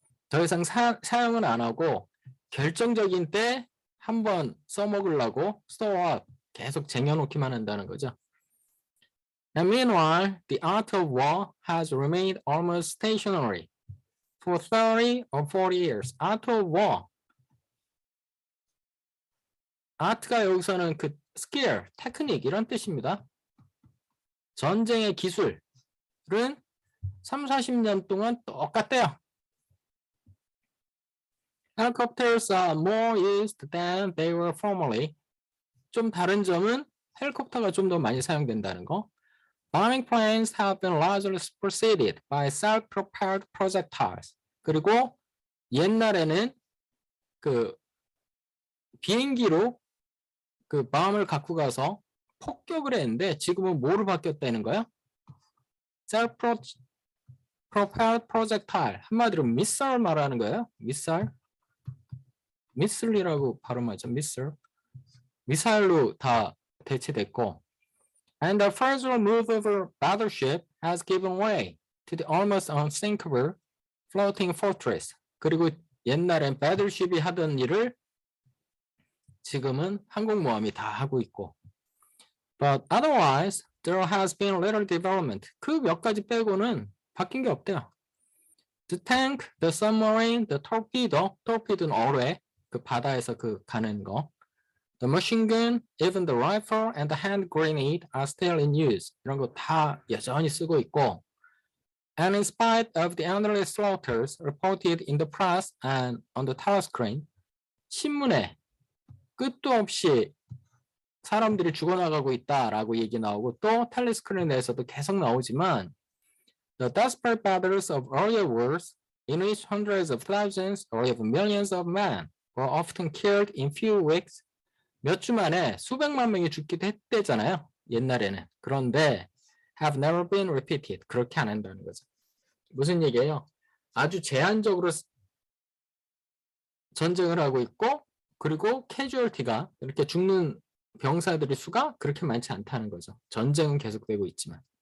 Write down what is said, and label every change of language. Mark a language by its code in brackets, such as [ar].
[ko] 더 이상 사용은 안 하고 결정적인 때 한번 써먹으려고 [en] store up [ko] 계속 쟁여놓기만 한다는 거죠. [en] And meanwhile, the art of war has remained almost stationary for 30 or 40 years. Art of war. [ko] 아트가 여기서는 그 skill, 테크닉 이런 뜻입니다. 전쟁의 기술은 30-40년 동안 똑같대요. [en] Helicopters are more used than they were formerly. [ko] 좀 다른 점은 헬리콥터가 좀 더 많이 사용된다는 거. [en] Bombing planes have been largely superseded by self-propelled projectiles. [ko] 그리고 옛날에는 그 비행기로 그 bom을 갖고 가서 폭격을 했는데 지금은 뭐로 바뀌었다는 거야? [en] Self-propelled projectile. [ko] 한마디로 미사일 말하는 거예요. 미사일. 미슬이라고 발음하죠. 미사일로 다 대체됐고 [en] and the further move of a battleship has given way to the almost unsinkable floating fortress. [ko] 그리고 옛날엔 배틀쉽이 하던 일을 지금은 항공모함이 다 하고 있고. [en] But otherwise, there has been little development. [ko] 그 몇 가지 빼고는 바뀐 게 없대요. [en] The tank, the submarine, the torpedo, [ko] torpedo는 어뢰, 그 바다에서 그 가는 거. [en] The machine gun, even the rifle and the hand grenade are still in use. [ko] 이런 거 다 여전히 쓰고 있고. [en] And in spite of the endless slaughters reported in the press and on the telescreen, [ko] 신문에 끝도 없이 사람들이 죽어나가고 있다라고 얘기 나오고 또 텔레스크린에서도 계속 나오지만 [en] The desperate battles of earlier wars in which hundreds of thousands or even millions of men were often killed in few weeks [ko] 몇 주 만에 수백만 명이 죽기도 했대잖아요. 옛날에는. 그런데 [en] have never been repeated. [ko] 그렇게 안 한다는 거죠. 무슨 얘기예요? 아주 제한적으로 전쟁을 하고 있고 그리고 캐주얼티가 이렇게 죽는 병사들의 수가 그렇게 많지 않다는 거죠. 전쟁은 계속되고 있지만.